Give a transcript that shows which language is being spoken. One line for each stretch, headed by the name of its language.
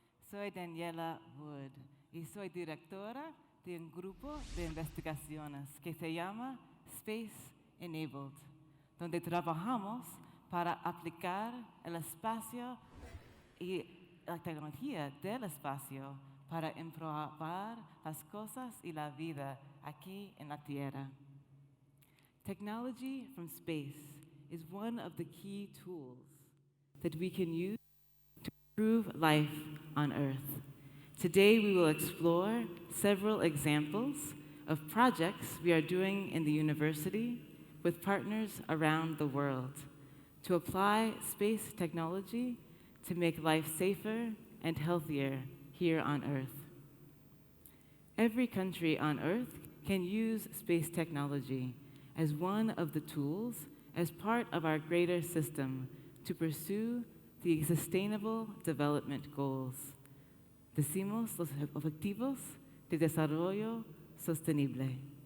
Spanish: Soy Danielle Wood y soy directora de un grupo de investigaciones que se llama Space Enabled, donde trabajamos para aplicar el espacio y la tecnología del espacio para improvar las cosas y la vida aquí en la Tierra.
English: Technology from space is one of the key tools that we can use to improve life on Earth. Today we will explore several examples of projects we are doing in the university with partners around the world to apply space technology to make life safer and healthier here on Earth. Every country on Earth can use space technology as one of the tools as part of our greater system to pursue the Sustainable Development Goals.
Spanish: Decimos los objetivos de desarrollo sostenible.